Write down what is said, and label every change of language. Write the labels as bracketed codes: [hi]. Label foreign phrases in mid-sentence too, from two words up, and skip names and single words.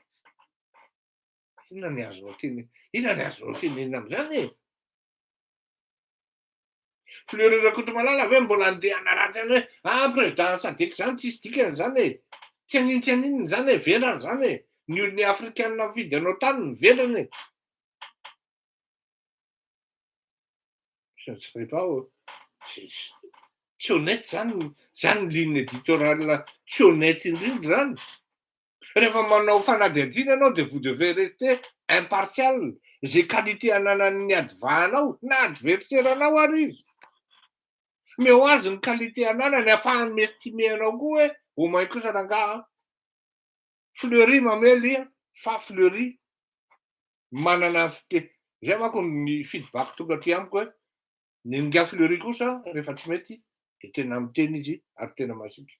[mg] Inona ny azonao tenenina amin'izany e? Fleury Rakotomalala ve mbola andeha anaratra hoe président Sadika zany tsisy dikany zany e. Tsy aninona zany e, vendrana zany e. Ny afrikanina mifidy anao tany ny vendrana e. Je ne sais pas. Tsy honnête zany [fr] ligne éditoriale [mg] tsy honnête indrindra zany. Rehefa manao fanadihadiana anao dia [fr] vous devez rester impartial. [mg] Zay qualité ananan'ny advanao na adversaire-anao ary izy. Meo azy ny qualité ananany ahafahany miestimer anao koa hoe [fr] au moins [mg] kosa rangaha. Fleury mamely fa Fleury manana zay manko ny feedback tonga aty amiko hoe ny nga Fleury kosa rehefa tsy mety dia tena miteny izy ary tena masiaka.